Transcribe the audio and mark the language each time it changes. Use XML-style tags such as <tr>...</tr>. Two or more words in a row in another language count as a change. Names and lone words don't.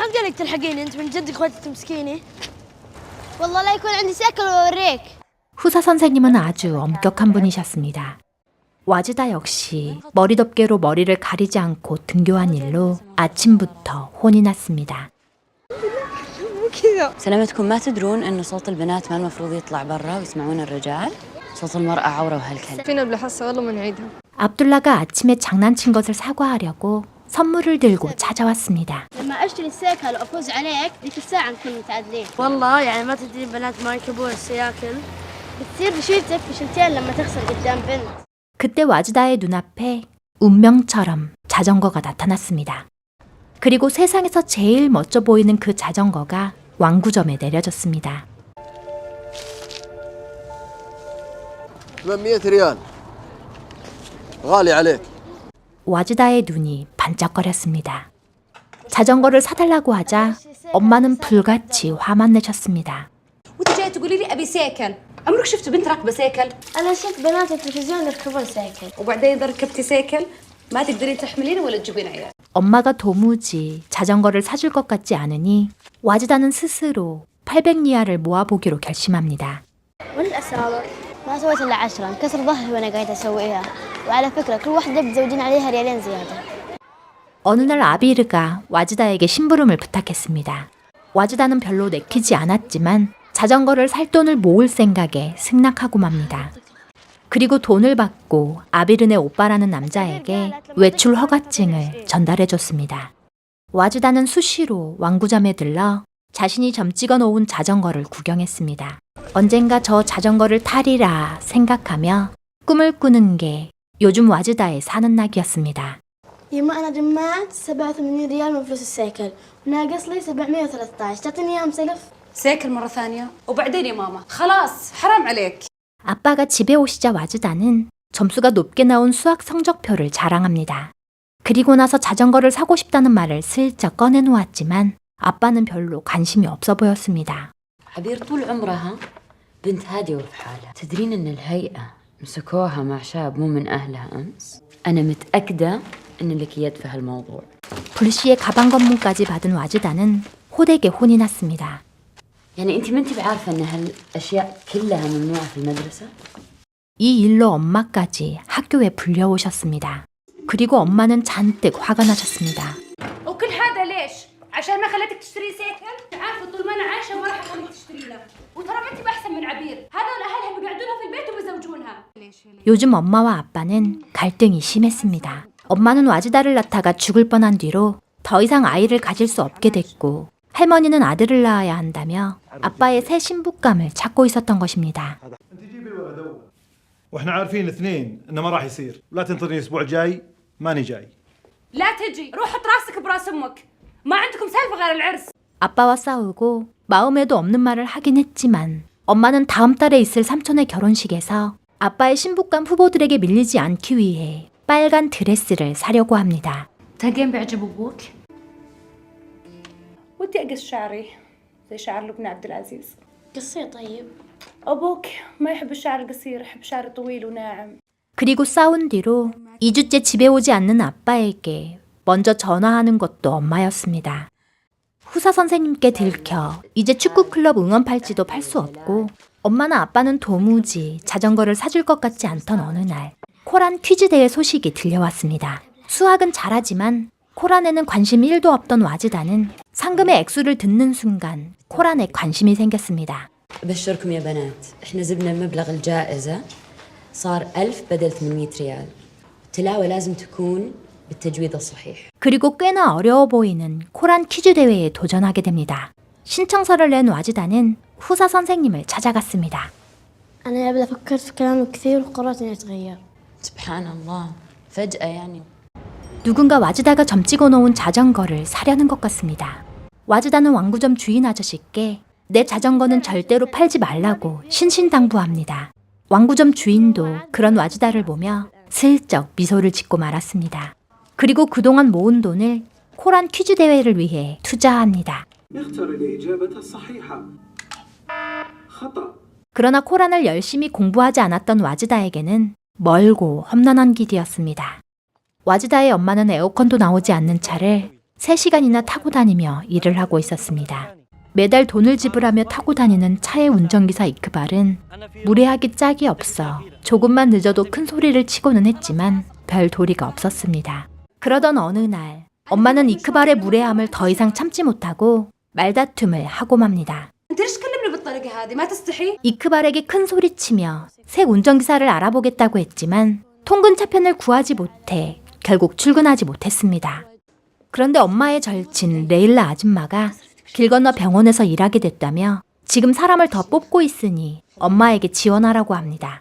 <ko>후사 선생님은 아주 엄격한 분이셨습니다. 와지다 역시 머리덮개로 머리를 가리지 않고 등교한 일로 아침부터 혼이 났습니다.</ko> <ar>سلامتكم ما تدرون إنه صوت البنات ما المفروض يطلع برا ويسمعون الرجال؟ صوت المرأة عورة وهالكلام. فينا بالحصة والله ما نعيدها.</ar> <ko>압둘라가 아침에 장난친 것을 사과하려고 선물을 들고 찾아왔습니다.</ko> <ar>لما اشتري السيكل وافوز عليك ذيك الساعه نكون متعادلين. والله يعني ما تدري البنات ما يركبون السياكل. بتصير بشيلتك بشيلتين لما تخسر قدام بنت.</ar> <ko>그때 와지다의 눈앞에 운명처럼 자전거가 나타났습니다. 그리고 세상에서 제일 멋져 보이는 그 자전거가 왕구점에 내려졌습니다.</ko> <ar>800 ريال غالي عليك.</ar> <ko>와지다의 눈이 반짝거렸습니다. 자전거를 사달라고 하자 엄마는 불같이 화만 내셨습니다.</ko> <ar>وانت جاي تقولي لي ابي سيكل عمرك شفت بنت راكبه سيكل انا شفت بنات التلفزيون يركبون سيكل. وبعدين اذا ركبتي سيكل ما تقدرين تحملينه ولا تجيبين عيال.</ar> <ko>엄마가 도무지 자전거를 사줄 것 같지 않으니 와지다는 스스로 800리알을 모아보기로 결심합니다.</ko> <ar>وين الاساور؟ ما سويت الا 10 انكسر ظهري وانا قاعده اسويها. وعلى فكره كل واحده بتزودين عليها ريالين زياده.</ar> <ko>어느 날 아비르가 와지다에게 심부름을 부탁했습니다. 와지다는 별로 내키지 않았지만 자전거를 살 돈을 모을 생각에 승낙하고 맙니다. 그리고 돈을 받고 아비르네 오빠라는 남자에게 외출 허가증을 전달해줬습니다. 와지다는 수시로 왕구점에 들러 자신이 점 찍어 놓은 자전거를 구경했습니다. 언젠가 저 자전거를 타리라 생각하며 꿈을 꾸는 게 요즘 와지다의 사는 낙이었습니다.</ko> <ar>يما انا جمعت 87 ريال من فلوس السيكل وناقص لي 713 تعطيني اياهم سلف. سيكل مره ثانيه وبعدين يا ماما خلاص حرام عليك.</ar> <ko>아빠가 집에 오시자 와지다는 점수가 높게 나온 수학 성적표를 자랑합니다. 그리고 나서 자전거를 사고 싶다는 말을 슬쩍 꺼내놓았지만 아빠는 별로 관심이 없어 보였습니다.</ko> <ar>عبير طول عمرها بنت هادية وفي حالها. تدرين إن الهيئة مسكوها مع شاب مو من أهلها أمس؟ أنا متأكدة إن لك يد في هالموضوع.</ar> <ko>불시에 가방 검문까지 받은 와지다는 호되게 혼이 났습니다.</ko> <ar>يعني أنت ما أنت بعارفة إن هالأشياء كلها ممنوعة في المدرسة؟</ar> <ko>이 일로 엄마까지 학교에 불려오셨습니다. 그리고 엄마는 잔뜩 화가 나셨습니다.</ko> <ar>وكل هذا ليش؟ عشان ما خليتك تشتري سيكل؟ عارفة طول ما أنا عايشة ما راح أخليك تشتري له. وترى بنتي أحسن من عبير. هذول أهلها بيقعدونها في البيت وبيزوجونها.</ar> <ko>요즘 엄마와 아빠는 갈등이 심했습니다. 엄마는 와지다를 낳다가 죽을 뻔한 뒤로 더 이상 아이를 가질 수 없게 됐고 할머니는 아들을 낳아야 한다며 아빠의 새 신부감을 찾고 있었던 것입니다.</ko> <ar>واحنا عارفين الاثنين انه ما راح يصير، لا تنتظرني الاسبوع الجاي، ماني جاي. لا تجي، روح حط راسك براس أمك. ما عندكم سالفة غير العرس.</ar> <ko>아빠와 싸우고 마음에도 없는 말을 하긴 했지만 엄마는 다음 달에 있을 삼촌의 결혼식에서 아빠의 신부감 후보들에게 밀리지 않기 위해 빨간 드레스를 사려고 합니다.</ko> <ar>تهجين بيعجب أبوك؟ ودي أقص شعري زي شعر لبنى عبد العزيز. قصير طيب. أبوك ما يحب الشعر القصير، يحب شعر طويل وناعم.</ar> <ko>그리고 싸운 뒤로 2주째 집에 오지 않는 아빠에게 먼저 전화하는 것도 엄마였습니다. 후사 선생님께 들켜 이제 축구클럽 응원 팔찌도 팔 수 없고 엄마나 아빠는 도무지 자전거를 사줄 것 같지 않던 어느 날 코란 퀴즈 대회 소식이 들려왔습니다. 수학은 잘하지만 코란에는 관심이 1도 없던 와즈다는 상금의 액수를 듣는 순간 코란에 관심이 생겼습니다.</ko> <ar>أبشركم يا بنات إحنا زبنا مبلغ الجائزة صار 1000 بدل 800 ريال التلاوة لازم تكون بالتجويد الصحيح.</ar> <ko>그리고 꽤나 어려워 보이는 코란 퀴즈 대회에 도전하게 됩니다. 신청서를 낸 와즈다는 후사 선생님을 찾아갔습니다.</ko> <ar>أنا قبل فكرت في كلامه كثير وقررت إني أتغير. سبحان الله فجأة يعني.</ar> <ko>누군가 와즈다가 점 찍어 놓은 자전거를 사려는 것 같습니다. 와즈다는 왕구점 주인 아저씨께 내 자전거는 절대로 팔지 말라고 신신당부합니다. 왕구점 주인도 그런 와즈다를 보며 슬쩍 미소를 짓고 말았습니다. 그리고 그동안 모은 돈을 코란 퀴즈 대회를 위해 투자합니다.</ko> <ar>اختر الإجابة الصحيحة. خطأ.</ar> <ko>그러나 코란을 열심히 공부하지 않았던 와즈다에게는 멀고 험난한 길이었습니다. 와즈다의 엄마는 에어컨도 나오지 않는 차를 3시간이나 타고 다니며 일을 하고 있었습니다. 매달 돈을 지불하며 타고 다니는 차의 운전기사 이크발은 무례하기 짝이 없어 조금만 늦어도 큰 소리를 치고는 했지만 별 도리가 없었습니다. 그러던 어느 날 엄마는 이크발의 무례함을 더 이상 참지 못하고 말다툼을 하고 맙니다.</ko> <ar>انت ليش تكلمني بالطريقه هذه ما تستحي</ar> <ko>이크발에게 큰 소리치며 새 운전기사를 알아보겠다고 했지만 통근 차편을 구하지 못해 결국 출근하지 못했습니다. 그런데 엄마의 절친 레일라 아줌마가 길 건너 병원에서 일하게 됐다며 지금 사람을 더 뽑고 있으니 엄마에게 지원하라고 합니다.</ko>